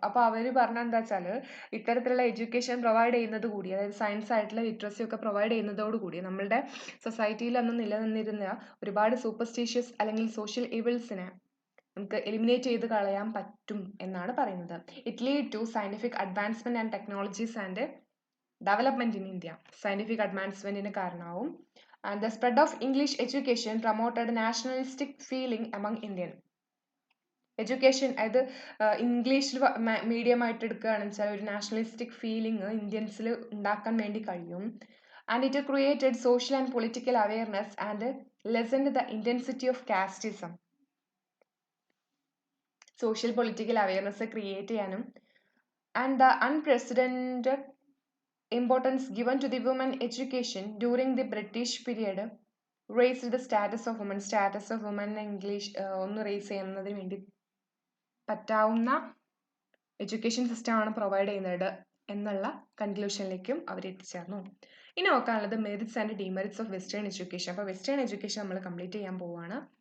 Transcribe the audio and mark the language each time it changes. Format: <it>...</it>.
<ml>അപ്പോൾ അവർ പറഞ്ഞ എന്താ വെച്ചാൽ ഇത്തരത്തിലുള്ള എഡ്യൂക്കേഷൻ പ്രൊവൈഡ് ചെയ്യുന്നത് കൂടി, അതായത് സയൻസ് ആയിട്ടുള്ള ലിറ്ററസി ഒക്കെ പ്രൊവൈഡ് ചെയ്യുന്നതോടുകൂടി നമ്മളുടെ സൊസൈറ്റിയിൽ അന്ന് നിലനിന്നിരുന്ന ഒരുപാട് സൂപ്പർസ്റ്റിഷ്യസ് അല്ലെങ്കിൽ സോഷ്യൽ ഈവിൾസിനെ നമുക്ക് എലിമിനേറ്റ് ചെയ്ത് കളയാൻ പറ്റും എന്നാണ് പറയുന്നത്.</ml> <en>It lead to scientific advancement and technologies and development in India.</en> <ml>Scientific അഡ്വാൻസ്മെന്റിന് കാരണമാവും.</ml> <en>And the spread of English education promoted nationalistic feeling among Indian.</en> <ml>Education അത് ഇംഗ്ലീഷിൽ മീഡിയം ആയിട്ട് എടുക്കുകയാണെന്ന് വെച്ചാൽ ഒരു നാഷണലിസ്റ്റിക് ഫീലിംഗ് ഇന്ത്യൻസിൽ ഉണ്ടാക്കാൻ വേണ്ടി കഴിയും.</ml> <en>And it created social and political awareness and lessened the intensity of casteism.</en> <ml>Social political awareness create ചെയ്യാനും</ml> <en>And the unprecedented importance given to the women education during the British period raised the status of women. Status of women</en> <ml>English ഒന്ന് raise ചെയ്യുന്നതിന് വേണ്ടി പറ്റാവുന്ന education സിസ്റ്റമാണ് provide ചെയ്യുന്നത് എന്നുള്ള കൺക്ലൂഷനിലേക്കും അവർ എത്തിച്ചേർന്നു. ഇനി നോക്കാനുള്ളത് merits and demerits of western education. അപ്പോൾ വെസ്റ്റേൺ എഡ്യൂക്കേഷൻ നമ്മൾ കംപ്ലീറ്റ് ചെയ്യാൻ പോവുകയാണ്.</ml>